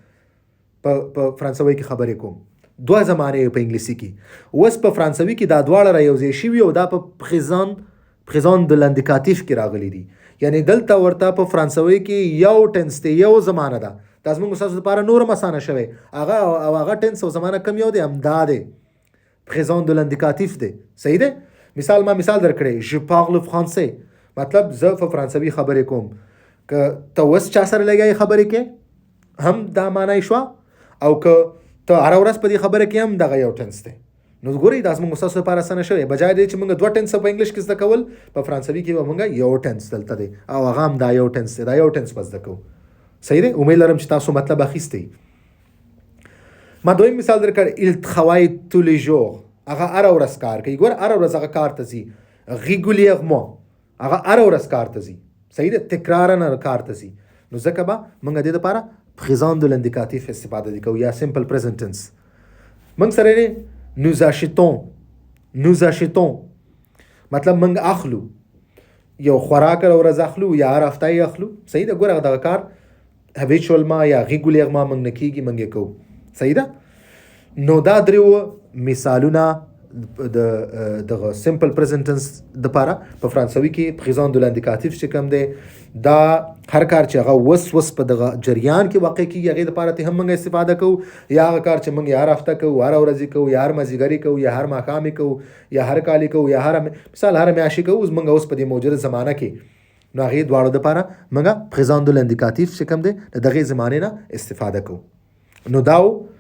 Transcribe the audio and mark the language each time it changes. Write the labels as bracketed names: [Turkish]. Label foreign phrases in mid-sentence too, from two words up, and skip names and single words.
[Pashto] په فرانسوي کې خبرې کوم دوه زمانې په انګلیسي کې اوس په فرانسوي کې دا دواړه را یوځای شوي او دا په [French] présent de l'indicatif [Pashto] کې راغلي دي یعنی دلته ورته په فرانسوي کې یو ټنس دی یو زمانه ده دا زموږ ستاسو لپاره نور اسانه شوی هغه ټنس او زمانه کم یو دی همدا دی [French] présent de l'indicatif [Pashto] دی صحیح دی مثال درکړی [French] je parle français [Pashto] مطلب زه په فرانسوي خبرې کوم که ته اوس چا سره لګیا خبرې کې هم دا معنی شوه او که ته هره ورځ په دې خبره کې هم دغه یو ټنس دی نو ګورئ دا زموږ ستاسو لپاره اسانه شوی بجای دی چې موږ دوه ټنس په انګلیش کې زده کول په فرانسوي کې به موږ یو ټنس دلته دی او هغه هم دا یو ټنس دی دا یو ټنس به زده کوو صحیح دی امید لرم چې تاسو مطلب اخیستی ما دویم مثال درکړ [French] il travaille tous les jours [Pashto] هغه هره ورځ کار کوي ګور هره ورځ هغه کار ته ځي régulièrement هغه هره ورځ کار ته ځي صحیح دی تکرارا کار ته ځي نو ځکه به موږ دې دپاره [French] présent de l'indicatif [Pashto] استفاده کوو یا [English] simple present tense [Pashto] موږ سره nous achetons مطلب موږ اخلو یو خوراک هره ورځ اخلو یا هر هفته یې اخلو صحیح ده ګوره دغه کار habituellement یا régulièrement موږ نه کېږي موږ یې کوو صحیح ده نو دا درېو مثالونه دغه [English] simple present tense [Pashto] دپاره په فرانسوي کې [French] présent de l'indicatif [Pashto] چې کوم دی دا هر کار چې هغه وس په دغه جریان کې واقع کېږي هغې دپاره ته هم موږ استفاده کوو یا هغه کار چې موږ یا هر هفته کوو هره ورځ کوو یا هر مازدیګري کوو یا هر ماښام کوو یا هر کال کوو یا مثال هر میاشتې کوو موږ اوس په دې موجوده زمانه کې نو هغې دواړو دپاره موږ [French] présent de l'indicatif [Pashto] چې کوم دی د دغې زمانې نه استفاده کوو نو دا